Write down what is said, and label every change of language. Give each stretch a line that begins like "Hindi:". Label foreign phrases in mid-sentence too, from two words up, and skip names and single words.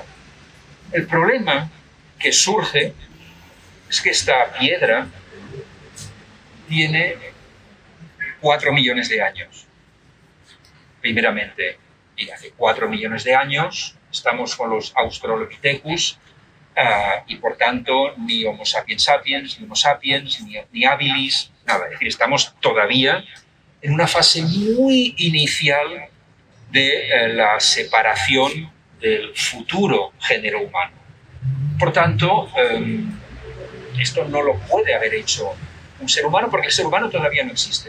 Spanish: El problema que surge es que esta piedra tiene 4 millones de años. Primeramente, y hace 4 millones de años estamos con los Australopithecus, y por tanto ni Homo sapiens sapiens, ni Homo sapiens, ni habilis, nada. Es decir, estamos todavía en una fase muy inicial de la separación del futuro género humano. Por tanto, esto no lo puede haber hecho un ser humano porque el ser humano todavía no existe.